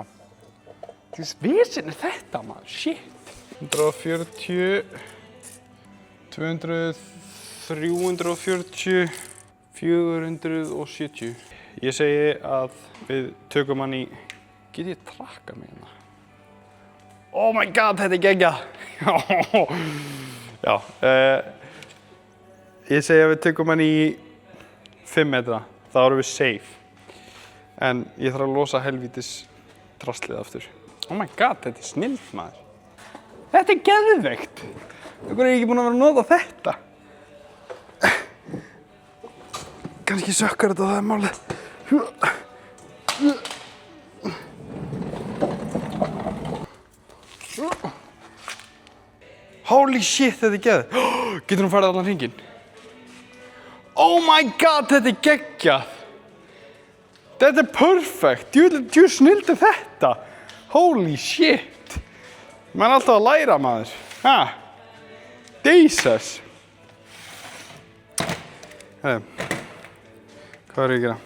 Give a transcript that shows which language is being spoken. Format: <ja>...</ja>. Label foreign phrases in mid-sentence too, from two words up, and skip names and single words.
<is>Þess vesen er þetta, maður, shit. 140, 200, 340, 470. Ég segi að við tökum hann í... Get ég trakka mig hérna?</is> <en>Oh my god,</en> <is>þetta er geggjað! Já, ég segi að við tökum hann í 5 metra. Þá erum við safe. En ég þarf að losa helvítis draslið aftur.</is> <en>Oh my god,</en> <is>þetta er snillt, maður. Þetta er geðveikt! Hvernig er ég ekki búinn að vera að nota þetta? Kannski sökkar þetta, það er málið.</is> <en>Holy shit,</en> <is>þetta er geðið. Getur hún farið allan hringinn?</is> <en>Oh my god,</en> <is>þetta er geggjað. Þetta er perfect. Djú snillt er þetta.</is> <en>Holy shit.</en> <is>Maður er alltaf að læra, maður. Ha? Jesus. Hvað er ég að gera?</is>